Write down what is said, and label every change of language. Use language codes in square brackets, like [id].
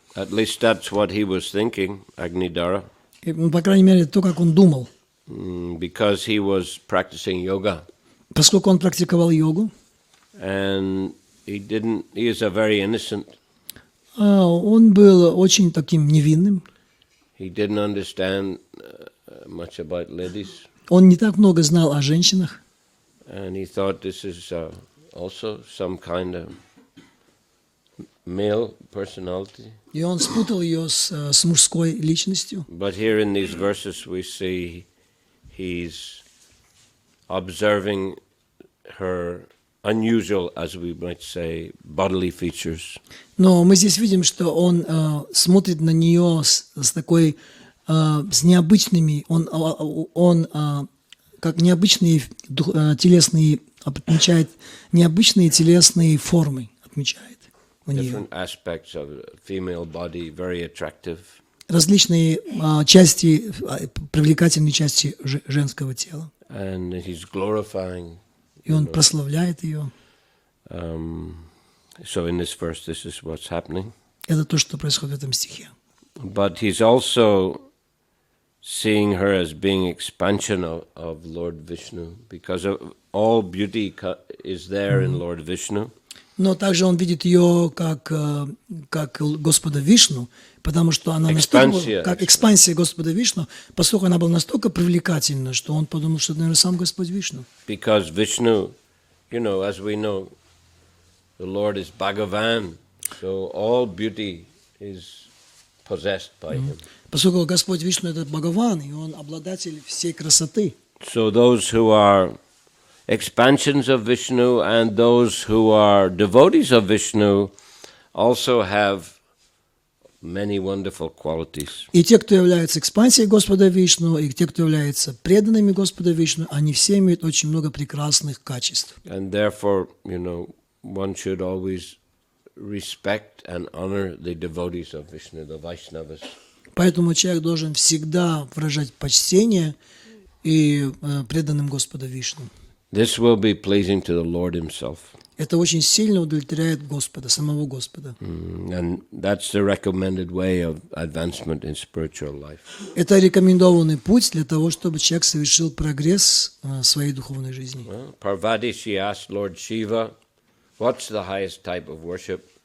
[en] At least that's what he was thinking, Agnidara. [ru] И, по крайней мере, то, как он думал. [en] Because he was practicing yoga. [ru] Поскольку он практиковал йогу. [en] And he is a very innocent. [ru] Он был очень таким невинным. [en] He didn't understand much about ladies. [ru] Он не так много знал о женщинах, [en] and he thought this is also some kind of male personality. [ru] и он спутал ее с мужской личностью. [en] But here in these verses we see he's observing her unusual, as we might say, bodily features. [ru] Но мы здесь видим, что он смотрит на нее с такой, с необычными, он как необычные телесные, отмечает необычные телесные формы, отмечает у нее. [en] Different aspects of female body, very attractive. [ru] Различные части, привлекательные части женского тела. [en] And he's glorifying. [ru] И он прославляет ее. [en] So in this verse, this is what's happening. [ru] Это то, что происходит в этом стихе. [en] But he's also seeing her as being expansion of Lord Vishnu, because all beauty is there in Lord Vishnu. [ru] Но также он видит ее как Господа Вишну, потому что она настолько, как экспансия Господа Вишну, поскольку она была настолько привлекательна, что он подумал, что это, наверное, сам Господь Вишну. [en] Because Vishnu, as we know, the Lord is Bhagavan, so all beauty is possessed by him. [ru] Поскольку Господь Вишну — это Бхагаван, и он обладатель всей красоты. [en] So those who are expansions of Vishnu and those who are devotees of Vishnu also have many wonderful qualities. [ru] И те, кто является экспансией Господа Вишну, и те, кто является преданными Господа Вишну, они все имеют очень много прекрасных качеств. [en] And therefore, one should always respect and honor the devotees of Vishnu, the Vaishnavas. [ru] Поэтому человек должен всегда выражать почтение и преданным Господа Вишну. [en] This will be pleasing to the Lord himself. [ru] Это очень сильно удовлетворяет Господа, самого Господа. [en] And that's the recommended way of advancement in spiritual life. [ru] Это рекомендованный путь для того, чтобы человек совершил прогресс в своей духовной жизни. [en] Well, Parvati, she asked Lord Shiva, what's the highest type of worship?